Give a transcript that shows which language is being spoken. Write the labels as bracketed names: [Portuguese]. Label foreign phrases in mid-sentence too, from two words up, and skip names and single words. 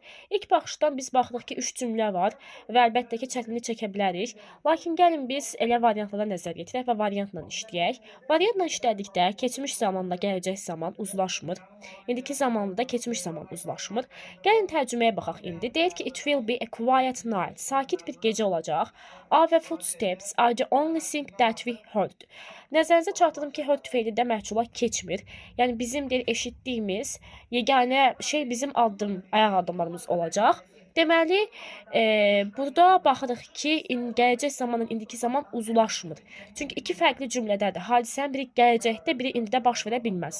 [Azerbaijani] İlk baxışdan biz baxdıq ki, 3 cümlə var və əlbəttə ki, çətinlik çəkə bilərik. Lakin gəlin biz elə variantlara nəzər yetirək və variantla işləyək. Variantla işlədikdə keçmiş zamanla gələcək zaman uzlaşmır. İndiki zamanla da keçmiş zaman uzlaşmır. Gəlin tərcüməyə baxaq indi. Deyir ki, [English] it will be a quiet night. [Azerbaijani] Sakit bir gecə olacaq. [English] Our footsteps are the only thing that we heard. [Azerbaijani] Nəzərinizə çatdırdım ki, heard feili də məhcula keçmir. Yəni bizim deyir eşitdiyimiz yeganə şey bizim ayaq addımlarımız olacaq. Deməli, burada baxırıq ki, gələcək zamanla indiki zaman uzlaşmır. Çünki iki fərqli cümlədədir. Hadisənin biri gələcəkdə, biri indidə baş verə bilməz.